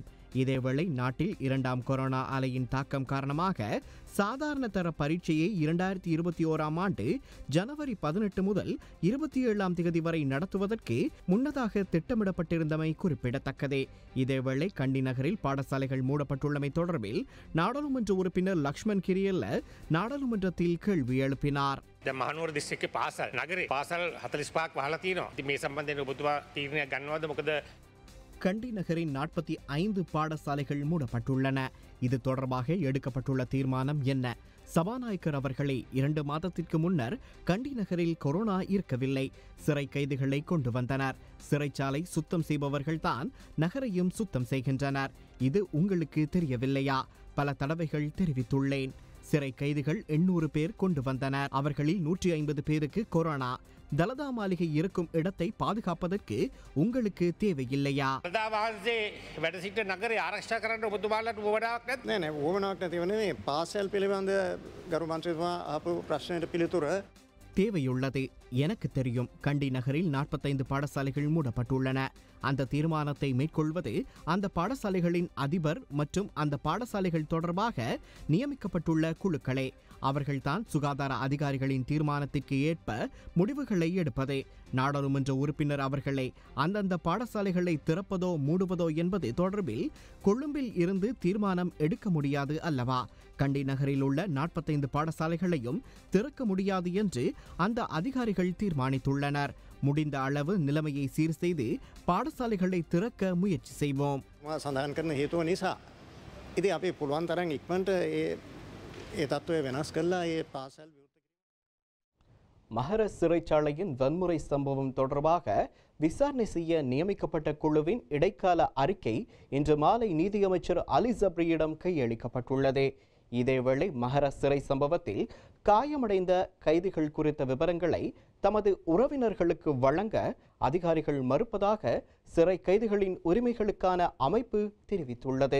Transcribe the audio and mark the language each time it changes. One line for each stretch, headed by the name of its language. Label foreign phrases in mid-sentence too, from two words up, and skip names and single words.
Tamil: இதேவேளை நாட்டில் 2ஆம் கொரோனா அலையின் தாக்கம் காரணமாக சாதாரண தர பரீட்சையை 2021ஆம் ஆண்டு ஜனவரி 18 முதல் 27ஆம் தேதி வரை நடத்துவதற்கு முன்னதாக திட்டமிடப்பட்டிருந்தமை குறிப்பிடத்தக்கது. இதேவேளை கண்டி நகரில் பாடசாலைகள் மூடப்பட்டுள்ளமை தொடர்பில் நாடாளுமன்ற உறுப்பினர் லக்ஷ்மண் கிரியல்ல நாடாளுமன்றத்தில் கேள்வி எழுப்பினார்.
Sinhala: මහනුවර දිස්ත්‍රික්කේ පාසල් නගරේ පාසල් 45ක් වහලා තියෙනවා. ඉතින් මේ සම්බන්ධයෙන් ඔබතුමා තීරණයක් ගන්නවද? මොකද
Tamil: கண்டி நகரின் 45 பாடசாலைகள் மூடப்பட்டுள்ளன. இது தொடர்பாக எடுக்கப்பட்டுள்ள தீர்மானம் என்ன? சபாநாயகர் அவர்களே, 2 மாதத்திற்கு முன்னர் கண்டி நகரில் கொரோனா இருக்கவில்லை. சிறை கைதிகளை கொண்டு வந்தனர். சிறைச்சாலை சுத்தம் செய்பவர்கள்தான் நகரையும் சுத்தம் செய்கின்றனர். இது உங்களுக்கு தெரியவில்லையா? பல தடவைகள் தெரிவித்துள்ளேன். சிறை கைதிகள் 800 பேர் கொண்டு வந்தனர். அவர்களில் 150 பேருக்கு கொரோனா. தலதா மாளிகை இருக்கும் இடத்தை பாதுகாப்பதற்கு உங்களுக்கு தேவையில்லையா?
Sinhala: ප්‍රධානමන්ත්‍රී වැඩ සිට නගරේ ආරක්ෂා කරන්න ඔබතුමාලට උවමනාවක් නැද්ද? නෑ ඕමනාවක් නැති වෙන්නේ මේ පාසල් පිළිබඳ ගරු මන්ත්‍රීතුමා ආපු ප්‍රශ්නයට පිළිතුර
Tamil: தேவையுள்ளது. எனக்கு தெரியும். கண்டி நகரில் 45 பாடசாலைகள் மூடப்பட்டுள்ளன. அந்த தீர்மானத்தை மேற்கொள்வது அந்த பாடசாலைகளின் அதிபர் மற்றும் அந்த பாடசாலைகள் தொடர்பாக நியமிக்கப்பட்டுள்ள குழுக்களே. அவர்கள்தான் சுகாதார அதிகாரிகளின் தீர்மானத்திற்கு ஏற்ப முடிவுகளை எடுப்பது. நாடாளுமன்ற உறுப்பினர் அவர்களே, அந்தந்த பாடசாலைகளை திறப்பதோ மூடுவதோ என்பது தொடர்பில் கொழும்பில் இருந்து தீர்மானம் எடுக்க முடியாது அல்லவா? கண்டி நகரில் உள்ள 45 பாடசாலைகளையும் திறக்க முடியாது என்று அந்த அதிகாரிகள் தீர்மானித்துள்ளனர். முடிந்த அளவு நிலைமையை சீர் செய்து பாடசாலைகளை திறக்க முயற்சி செய்வோம்.
Sinhala: සඳහන් කරන හේතුව නිසා ඉතින් අපි පුළුවන් තරම් ඉක්මනට ඒ තත්ත්වය වෙනස් කරලා ඒ පාසල්
Tamil: மகர சிறைச்சாலையின் வன்முறை சம்பவம் தொடர்பாக விசாரணை செய்ய நியமிக்கப்பட்ட குழுவின் இடைக்கால அறிக்கை இன்று மாலை நீதியமைச்சர் அலி ஜப்ரியிடம் கையளிக்கப்பட்டுள்ளது. இதேவேளை மகர சிறை சம்பவத்தில் காயமடைந்த கைதிகள் குறித்த விவரங்களை தமது உறவினர்களுக்கு வழங்க அதிகாரிகள் மறுப்பதாக சிறை கைதிகளின் உரிமைகளுக்கான அமைப்பு தெரிவித்துள்ளது.